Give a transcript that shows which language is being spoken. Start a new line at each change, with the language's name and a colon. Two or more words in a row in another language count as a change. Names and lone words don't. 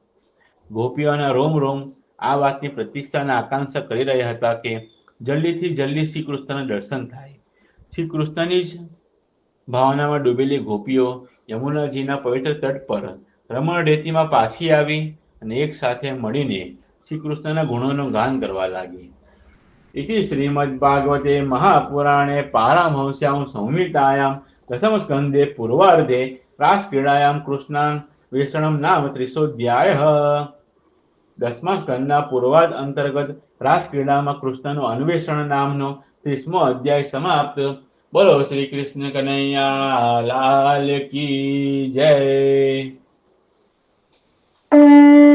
Gujarati: ગોપીઓના રોમ રોમ આ વાતની પ્રતીક્ષા અને આકાંક્ષા કરી રહ્યા હતા કે જલ્દીથી જલ્દી શ્રી કૃષ્ણના દર્શન થાય. શ્રી કૃષ્ણની જ ભાવનામાં ડૂબેલી ગોપીઓ યમુનાજીના પવિત્ર તટ પર રમણ રેતીમાં પાછી આવી અને એક સાથે મળીને શ્રી કૃષ્ણના ગુણોનું ગાન કરવા લાગી.
Sanskrit: इति श्रीमद्भागवते महापुराणे पारमहंस्यां संहितायां दशमस्कन्धे पूर्वार्धे रासक्रीडायां कृष्णान्वेषणं नाम 30ोऽध्यायः.
Gujarati: 10મા સ્કંદના પૂર્વાર્ધ અંતર્ગત રાસક્રીડામાં કૃષ્ણનું અન્વેષણ નામનો 30મો અધ્યાય સમાપ્ત. બોલો શ્રી કૃષ્ણ કનૈયા લાલ
Hindi: की जय.